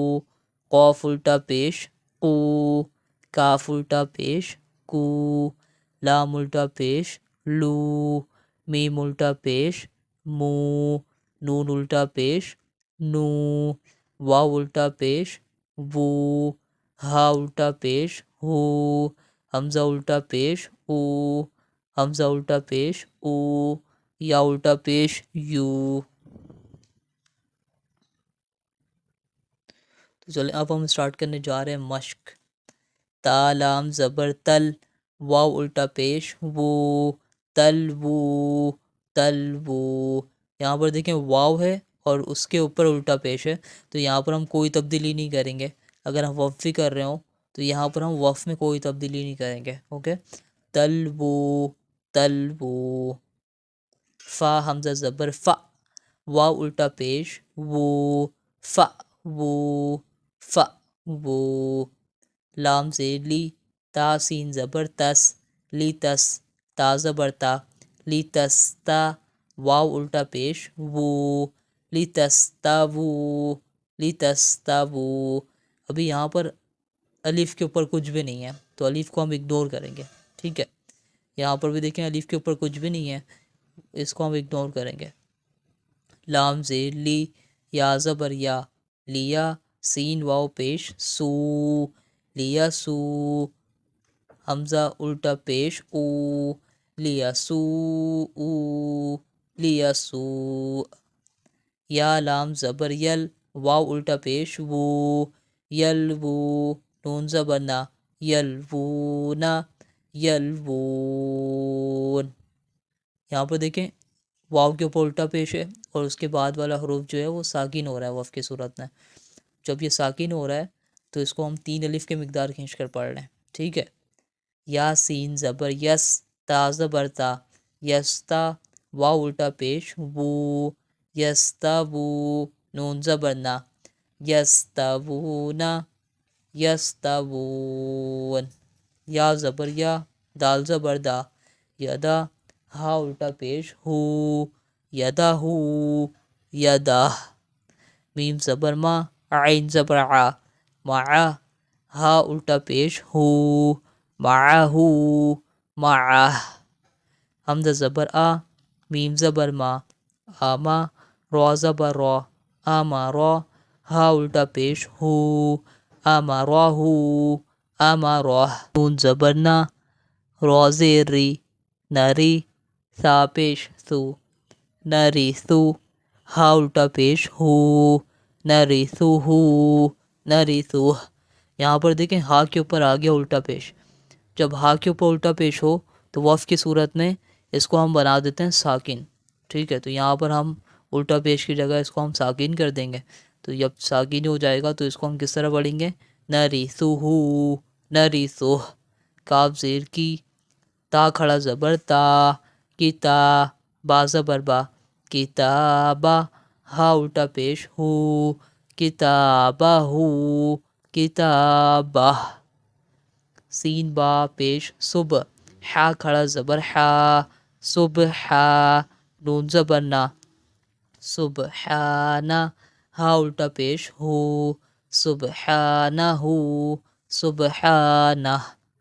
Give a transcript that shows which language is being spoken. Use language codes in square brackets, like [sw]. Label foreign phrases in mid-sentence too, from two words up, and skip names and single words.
[ur] قاف الٹا پیش قو، کاف الٹا پیش کو، لام الٹا پیش لو، میم الٹا پیش مو، نون الٹا پیش نو، واو الٹا پیش وو، ہا الٹا پیش ہو، حمزہ الٹا پیش او، حمزہ الٹا پیش او، یا الٹا پیش یو۔ تو چلیں اب ہم اسٹارٹ کرنے جا رہے ہیں مشق۔ تا لام زبر تل، واو الٹا پیش وو، تل وو، تل وو۔ یہاں پر دیکھیں واو ہے اور اس کے اوپر الٹا پیش ہے، تو یہاں پر ہم کوئی تبدیلی نہیں کریں گے۔ اگر ہم وقف بھی کر رہے ہوں تو یہاں پر ہم وقف میں کوئی تبدیلی نہیں کریں گے، اوکے۔ تل وو، تل وو۔ فا حمزہ زبر فا، واو الٹا پیش وو، فا وو، فا وو۔ لام زیر لی، تا سین زبر تس، لی تس، تا زبر تا، لی تس تا، واو الٹا پیش وو، لی تس تا وو، لی تس تا وو۔ ابھی یہاں پر الف کے اوپر کچھ بھی نہیں ہے تو الف کو ہم اگنور کریں گے، ٹھیک ہے۔ یہاں پر بھی دیکھیں الف کے اوپر کچھ بھی نہیں ہے، اس کو ہم اگنور کریں گے۔ لام زیر لی، یا زبر یا، لیا، سین واو پیش سو، لیا سو، حمزہ الٹا پیش او، لیا سو او، لیا سو۔ یا لام زبر یل، واو الٹا پیش وو، یل وو، نون زبر نا، یل وو نا، یل وون۔ یہاں پر دیکھیں واو کے اوپر الٹا پیش ہے اور اس کے بعد والا حروف جو ہے وہ ساکن ہو رہا ہے وقف کی صورت میں۔ جب یہ ساکن ہو رہا ہے تو اس کو ہم 3 الف کے مقدار کھینچ کر پڑھ رہے ہیں، ٹھیک ہے۔ یا سین زبر یس، تا زبر تا، یستا، واو الٹا پیش وو، یستا وو، نون زبر نا، یستا وو نا، یستا وون۔ یا زبر یا، دال زبر دا، یدا، ہا الٹا پیش ہو، یدا ہو، یدا۔ میم زبر ما، عین زبر ع، مع، ہا الٹا پیش ہو، معہ، معہ۔ حمزہ زبر آ، میم زبر ما، آما، را زبر را، آما را، ہا الٹا پیش ہو، آما راہ، آما راہ۔ نون زبر نا، را زیر ری، نری، سا پیش سو، نری سو، ہا الٹا پیش ہو، نری سو ہو، نری سو۔ یہاں پر دیکھیں ہا کے اوپر آ گیا الٹا پیش۔ جب ہا کے اوپر الٹا پیش ہو تو وقف کی صورت میں اس کو ہم بنا دیتے ہیں ساکن، ٹھیک ہے۔ تو یہاں پر ہم الٹا پیش کی جگہ اس کو ہم ساکن کر دیں گے، تو جب ساکن ہو جائے گا تو اس کو ہم کس طرح پڑھیں گے؟ نری سو ہو، نری سو۔ کاف زیر کی، تا کھڑا زبر تا، کتا، با زبر با، کتابا، ہا الٹا پیش ہو، کتابہ ہو، کتابہ۔ سین با پیش صبح، حا کھڑا زبر حا، صبح، نون زبر نا، سبحانہ، ہا الٹا پیش ہو، سبحانہ ہو، سبحانہ۔